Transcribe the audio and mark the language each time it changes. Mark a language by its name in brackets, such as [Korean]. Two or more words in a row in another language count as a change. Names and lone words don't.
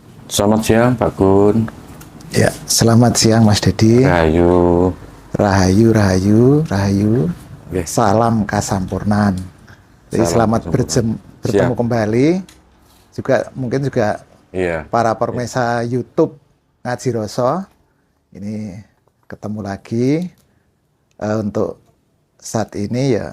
[Indonesian] Selamat siang, Pak Gun. Ya, selamat siang Mas Dedi. Rahayu. Rahayu, rahayu, rahayu. Oke, Salam kasampurnan. Jadi salam selamat kesempurnaan. bertemu Siap. kembali. Mungkin juga Iya. para Iya. pemirsa YouTube Ngaji Roso. Ini ketemu lagi untuk saat ini ya.